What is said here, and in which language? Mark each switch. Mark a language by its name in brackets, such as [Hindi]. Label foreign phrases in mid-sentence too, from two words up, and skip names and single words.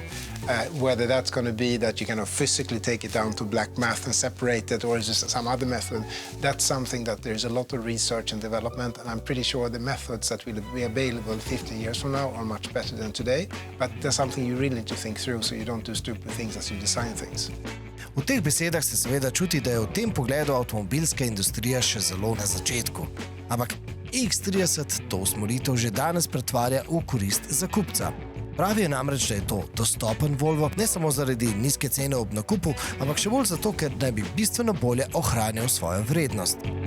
[English] Whether that's going to be that you kind of physically take it down to black mass and separate it, or is just some other method, that's something that there's a lot of research and development, and I'm pretty sure the methods that will be available 15 years from now are much better than today. But there's something you really need to think through so you don't do stupid things as you design things. [Slovenian] V teh besedah se seveda čuti, da je v tem pogledu avtomobilska industrija še zelo na začetku. Ampak EX30 to usmeritev že danes pretvarja v korist za kupca. Pravi je namreč, da je to dostopen Volvo, ne samo zaradi nizke cene ob nakupu, ampak še bolj zato, ker naj bi bistveno bolje ohranjal svojo vrednost.